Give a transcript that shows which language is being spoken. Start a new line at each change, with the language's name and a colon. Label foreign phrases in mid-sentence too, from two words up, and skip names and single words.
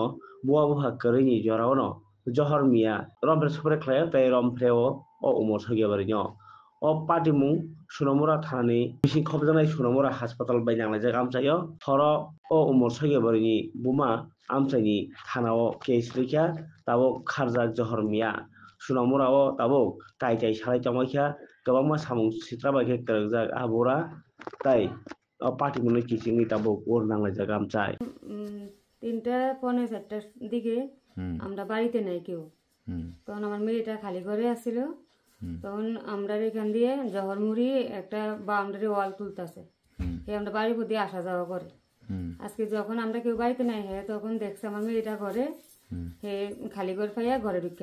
Kok Borok: buwa buha karini joraono Johor Mia rompre spre khlaya tai rompreo o umor sogia barinyo o patimung Sunamura thani bising khobjanai Sunamura hospital bai nanglajak amchayo thoro o umor sogia barini buma amchaini thanao case rikha tabo kharjak Johor Mia Sunamura o tabo kai salai tongmaikha kwbangma samung sitra bai khe kwrwkjak abora tai o patimungni kisingni tabo or nanglajak amchai
Bangla: 3:45টার দিকে আমরা বাড়িতে নাই কেউ তখন আমার মেয়েটা খালি ঘরে আসছিল তখন আমরা এখান দিয়ে জহরমুড়ি একটা
English: boundary wall
Bangla: তুলতেছে আমরা বাড়ির প্রতি আসা যাওয়া করে আজকে যখন আমরা কেউ বাড়িতে নাই তখন দেখছে আমার মেয়েটা ঘরে খালি ঘর পাইয়া ঘরে ঢুকে